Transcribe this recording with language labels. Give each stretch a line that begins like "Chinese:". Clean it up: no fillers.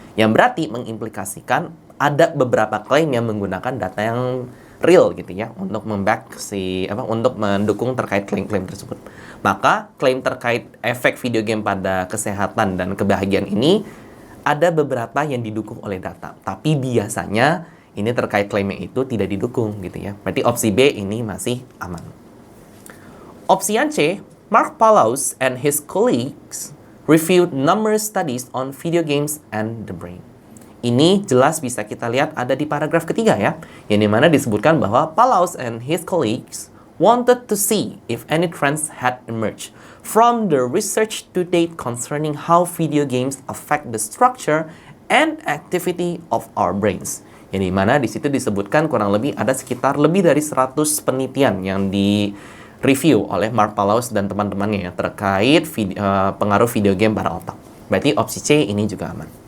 Indonesian: Yang berarti mengimplikasikan ada beberapa klaim yang menggunakan data yang real gitu ya untuk untuk mendukung terkait klaim-klaim tersebut. Maka klaim terkait efek video game pada kesehatan dan kebahagiaan ini ada beberapa yang didukung oleh data, tapi biasanya ini terkait klaimnya itu tidak didukung gitu ya. Berarti opsi B ini masih aman. Opsi yang C,
English: Mark Paulus and his colleagues reviewed numerous studies on video games and the brain.
Indonesian: Ini jelas bisa kita lihat ada di paragraf ketiga ya, yang dimana disebutkan bahwa
English: Paulus and his colleagues wanted to see if any trends had emerged from the research to date concerning how video games affect the structure and activity of our brains.
Indonesian: Yang dimana di situ disebutkan kurang lebih ada sekitar lebih dari 100 penelitian yang di-review oleh Mark Paulus dan teman-temannya ya, terkait pengaruh video game pada otak. Berarti opsi C ini juga aman.